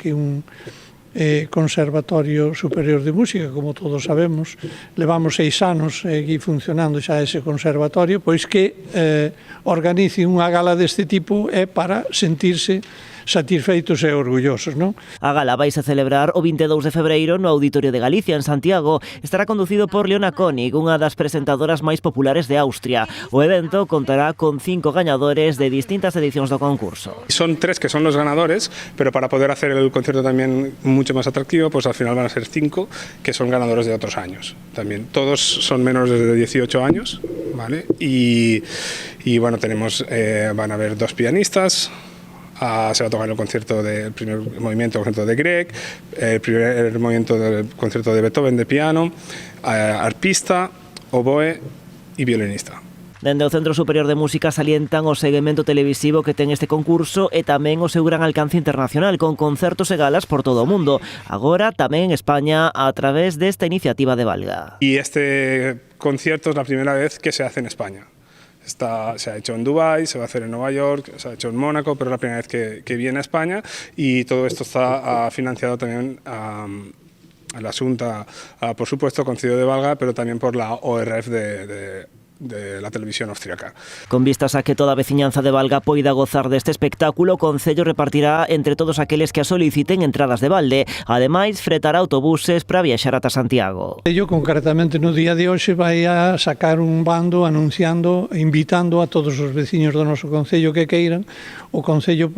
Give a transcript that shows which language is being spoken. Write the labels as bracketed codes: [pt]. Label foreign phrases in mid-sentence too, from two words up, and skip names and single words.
[gl] Que un Conservatorio Superior de Música, como todos sabemos, levamos 6 anos aquí funcionando xa ese conservatorio, pois que organice unha gala deste tipo é para sentirse satisfeitos e orgullosos, non? A gala vaise celebrar o 22 de febreiro no Auditorio de Galicia, en Santiago. Estará conducido por Leona König, unha das presentadoras máis populares de Austria. O evento contará con 5 gañadores de distintas edicións do concurso. [es] Son 3 que son los ganadores, pero para poder hacer el concierto también mucho más atractivo, pues al final van a ser 5 que son ganadores de otros años. También todos son menores de 18 años, ¿vale? Y bueno, tenemos, van a haber 2 pianistas. Se va a tocar el concierto del primer movimiento, el concierto de Grieg, el primer movimiento del concierto de Beethoven de piano, arpista, oboe y violinista. [gl] Dende o Centro Superior de Música salientan o seguimento televisivo que ten este concurso e tamén o seu gran alcance internacional, con concertos e galas por todo o mundo. Agora tamén en España a través desta iniciativa de Valga. [es] Y este concierto es la primera vez que se hace en España. Se ha hecho en Dubái, se va a hacer en Nueva York, se ha hecho en Mónaco, pero es la primera vez que viene a España, y todo esto está financiado también a la Xunta, por supuesto, Concello de Valga, pero también por la ORF de la televisión austríaca. [gl] Con vistas a que toda a veciñanza de Valga poida gozar deste espectáculo, o Concello repartirá entre todos aqueles que a soliciten entradas de balde. Ademais, fretará autobuses para viaxar ata Santiago. Ello, concretamente, no día de hoxe vai a sacar un bando anunciando, invitando a todos os veciños do noso Concello que queiran.